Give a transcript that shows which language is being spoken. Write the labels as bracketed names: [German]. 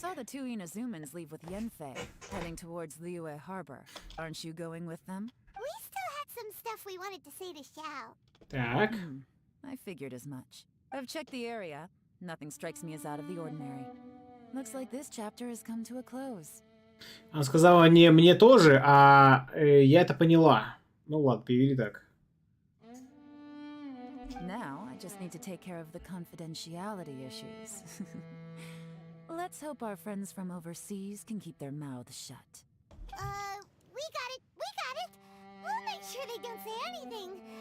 [English] saw the two Inazumans leave with Yenfei, heading towards Liyue Harbor. Aren't you going with them? We still had some stuff we wanted to say to Xiao. [Russian] Так. [English] I figured as much. I've checked the area. Nothing strikes me as out of the ordinary. Looks like this chapter has come to a close. [Russian] Она сказала не мне тоже, а я это поняла. Ну ладно, перевели так. [English] Now, I just need to take care of the confidentiality issues. Let's hope our friends from overseas can keep their mouths shut. We got it. We got it. We'll make sure they don't say anything.